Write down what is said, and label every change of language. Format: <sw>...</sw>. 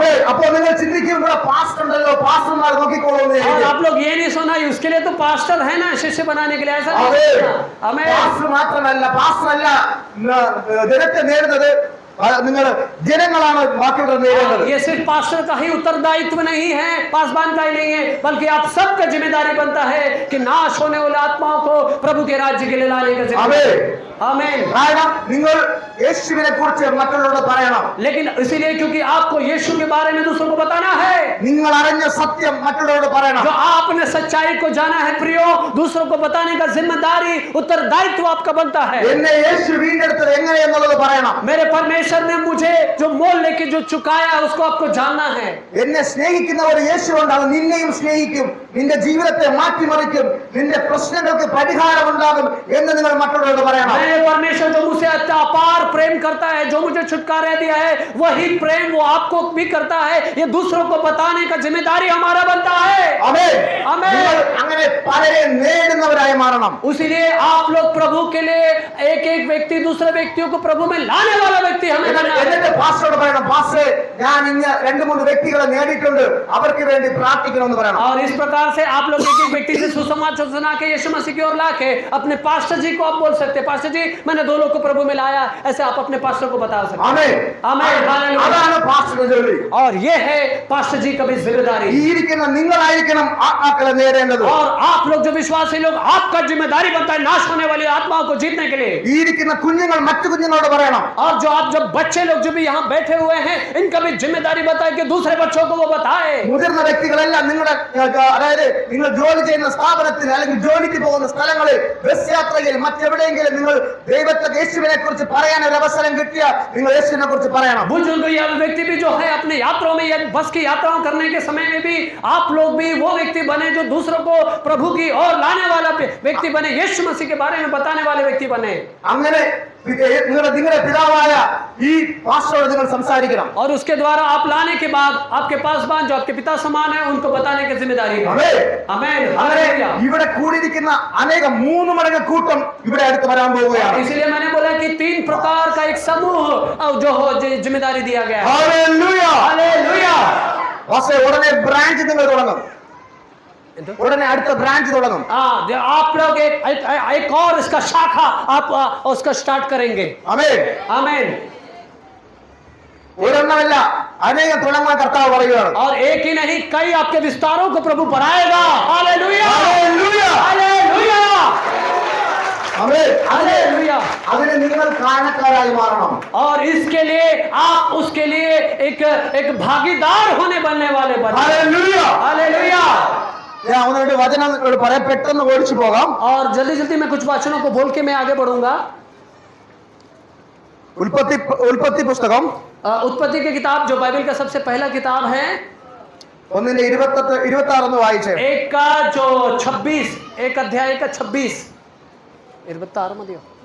<ml>അപ്പോൾ നിങ്ങൾ ചിന്തിക്കും ഇവിടെ പാസ്റ്റർ ഉണ്ടല്ലോ, പാസ്റ്റർമാർ നോക്കിക്കോളൂന്ന്.</ml> <hi>और आप लोग ये नहीं सुना उसके लिए तो पास्टर है ना शिष्य बनाने के लिए, ऐसा नहीं सुना. हमें</hi> <ml>പാസ്റ്റർ മാത്രമല്ല, പാസ്റ്ററല്ല ജനത്തെ നേടുന്നത്, നിങ്ങൾ ജനങ്ങളാണ് ബാക്കിയുള്ള നേടുന്നത്.</ml> <hi>ये सिर्फ पास्टर का ही उत्तरदायित्व नहीं है, पासबान का ही नहीं है, बल्कि आप सबका जिम्मेदारी बनता है कि नाश होने वाले आत्माओं को प्रभु के राज्य के लिए लाने का जिम्मेदारी. आमीन.</hi> <ml>കാരണം നിങ്ങൾ യേശുവിനെ കുറിച്ച് മറ്റുള്ളവരോട് പറയണം.</ml> <hi>लेकिन इसीलिए क्योंकि आपको यीशु के बारे में दूसरों को बताना है.</hi> <ml>നിങ്ങൾ അറിഞ്ഞ സത്യം മറ്റുള്ളവരോട് പറയണം.</ml> <hi>जो आपने सच्चाई को जाना है प्रियो, दूसरों को बताने का जिम्मेदारी उत्तरदायित्व आपका बनता है.</hi> <ml>എന്നെ യേശു വീണ്ടെടുത്തത് എങ്ങനെയെന്നുള്ളത് പറയണം.</ml> <hi>मेरे परमेश्वर ने मुझे जो मोल लेके जो चुकाया उसको आपको जानना है.</hi> <ml>എന്നെ സ്നേഹിക്കുന്നവർ യേശു ഉണ്ട്, അത് നിന്നെയും സ്നേഹിക്കും. നിന്റെ ജീവിതത്തെ മാറ്റിമറിക്കും, നിന്റെ പ്രശ്നങ്ങൾക്ക് പരിഹാരം ഉണ്ടാകും എന്ന് നിങ്ങൾ മറ്റുള്ളവരോട് പറയണം.</ml> <hi>मैं परमेश्वर जो मुझसे अपार प्रेम करता है, जो मुझे छुटकारा दिया है, वही प्रेम वो आपको भी करता है. ये दूसरों को बताने का जिम्मेदारी हमारा बनता है.</hi> <ml>ആമേൻ. ആമേൻ. നിങ്ങൾ അങ്ങനെ പലരെ നേടുന്നവരായി മാറണം.</ml> <hi>इसीलिए आप लोग प्रभु के लिए एक एक व्यक्ति दूसरे व्यक्तियों को प्रभु में लाने वाला व्यक्ति हमें बनना है.</hi> <ml>എന്നിട്ട് പാസ്റ്ററോട് പറയണം, പാസ്റ്ററെ ഞാൻ ഇന്ന് 2-3 വ്യക്തികളെ നേടിയിട്ടുണ്ട്, അവർക്ക് വേണ്ടി പ്രാർത്ഥിക്കണമെന്ന് പറയണം.</ml> <hi>और इस प्रकार से आप लोग एक एक व्यक्ति से सुसमाचार सुना के यीशु मसीह की ओर ला के अपने पास्टर जी को आप बोल सकते हैं, पास्टर जी मैंने 2 लोग को प्रभु में लाया, ऐसे आप अपने पास्टर को बता सकते हैं.</hi> <ml>ആമേൻ.</ml> <hi>आमीन. हालेलुया.</hi> <ml>അതാണ് പാസ്റ്ററുടെ ജോലി.</ml> <hi>और ये है पास्टर जी का भी जिम्मेदारी.</hi> <ml>ഈ ഇരിക്കുന്ന നിങ്ങളായിരിക്കണം ആത്മാക്കളെ നേടേണ്ടത്.</ml> <hi>और आप लोग जो विश्वासी लोग, आपका जिम्मेदारी बनता है नाश होने वाली आत्माओं को जीतने के लिए.</hi> <ml>ഈ ഇരിക്കുന്ന കുഞ്ഞുങ്ങൾ മറ്റു കുഞ്ഞുങ്ങളോട് പറയണം,</ml> <hi>और जो आप जब बच्चे लोग जो भी यहाँ बैठे हुए हैं, इनका भी जिम्मेदारी बताए कि दूसरे बच्चों को वो बताए.</hi> <ml>മുതിർന്ന വ്യക്തികളെല്ലാം നിങ്ങളുടെ അതായത് നിങ്ങൾ ജോലി ചെയ്യുന്ന സ്ഥാപനത്തിൽ അല്ലെങ്കിൽ ജോലിക്ക് പോകുന്ന സ്ഥലങ്ങളിൽ ബസ് യാത്രയിൽ മറ്റെവിടെയെങ്കിലും നിങ്ങൾ ദൈവത്തെ യേശുവിനെ കുറിച്ച് പറയാൻ ഒരു അവസരം കിട്ടിയ നിങ്ങൾ യേശുവിനെ കുറിച്ച് പറയണം.</ml> <hi>बुजुर्ग या व्यक्ति भी जो है अपने यात्राओं में या बस की यात्राओं करने के समय में भी आप लोग भी वो व्यक्ति बने जो दूसरों को प्रभु की ओर लाने वाला व्यक्ति बने, यीशु मसीह के बारे में बताने वाले व्यक्ति बने.</hi> <ml>അങ്ങനെ നിങ്ങളുടെ പിതാവായ ഈ പാസ്റ്ററോട് നിങ്ങൾ സംസാരിക്കണം.</ml> <hi>और उसके द्वारा आप लाने के बाद आपके पासबान जो आपके पिता समान है उनको बताने की जिम्मेदारी है.</hi> <ml>ആമേൻ.</ml> <hi>आमीन.</hi> <ml>അങ്ങനെ</ml> <hi>हालेलुया.</hi> <ml>ഇവിടെ കൂടിയിരിക്കുന്ന അനേകം 3 മടങ്ങ് കൂട്ടം ഇവിടെ അടുത്ത് വരാൻ പോവുകയാണ്.</ml> <hi>इसलिए मैंने बोला कि 3 प्रकार का एक समूह जो जिम्मेदारी दिया गया है.</hi> <ml>ഹല്ലേലൂയ.</ml> <hi>हालेलुया.</hi> <ml>പക്ഷേ ഉടനെ ബ്രാഞ്ച് നിങ്ങൾ തുടങ്ങും,</ml> <hi>उड़ने</hi> <ml>അടുത്ത ബ്രാഞ്ച് തുടങ്ങും.</ml> <hi>आप लोग एक और इसका शाखा आप उसका स्टार्ट करेंगे.</hi> <ml>ആമേൻ.</ml> <hi>आमीन.</hi> <ml>ഒരെണ്ണമല്ല അനേകം തുടങ്ങാൻ കർത്താവ് പറയുകയാണ്.</ml> <hi>और एक ही नहीं कई आपके विस्तारों को प्रभु बढ़ाएगा. हालेलुया. हालेलुया. हालेलुया.</hi> <ml>ആമേൻ.</ml> <hi>हालेलुया.</hi> <ml>അതിനെ നിങ്ങൾ കാരണക്കാരായി മാറണം.</ml> <hi>और इसके लिए आप उसके लिए एक भागीदार होने बनने वाले बने. हालेलुया. हालेलुया.</hi> <ml>ഞാൻ ഒന്ന് രണ്ട് വചനം പറയാൻ പെട്ടെന്ന് ഓടിച്ചു പോകാം.</ml> <hi>और जल्दी जल्दी मैं कुछ वचनों को बोल के मैं आगे बढ़ूंगा.</hi> <ml>ഉൽപ്പത്തി പുസ്തകം</ml> <hi>उत्पत्ति की किताब जो बाइबल का सबसे पहला किताब है,</hi> <ml>1:26 ഒന്ന് വായിച്ചേ.</ml> <hi>एक का जो 26 एक अध्याय का 26 26 मत दियो.</hi>